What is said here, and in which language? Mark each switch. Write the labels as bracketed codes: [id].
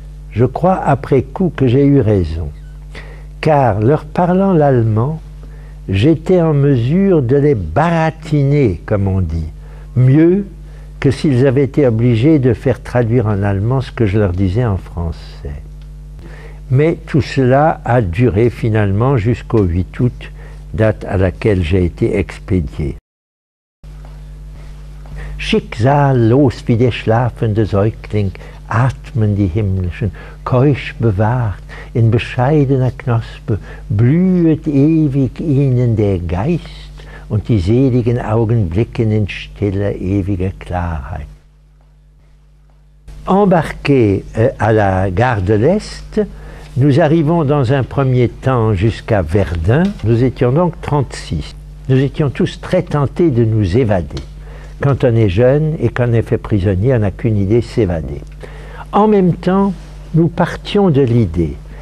[fr] Je crois après coup que j'ai eu raison, car leur parlant l'allemand, j'étais en mesure de les baratiner, comme on dit, mieux que s'ils avaient été obligés de faire traduire en allemand ce que je leur disais en français. Mais tout cela a duré finalement jusqu'au 8 août, date à laquelle j'ai été expédié. [de] Schicksallos wie der schlafende Säugling atmen die himmlischen, keusch bewahrt, in bescheidener Knospe blühet ewig ihnen der Geist und die seligen Augen blicken in stiller, ewiger Klarheit. [fr] Embarqués à la gare de l'Est, nous arrivons dans un premier temps jusqu'à Verdun. Nous étions donc 36. Nous étions tous très tentés de nous évader. Quand on est jeune et qu'on est fait prisonnier, on n'a qu'une idée, s'évader. En même temps, nous partions de l'idée,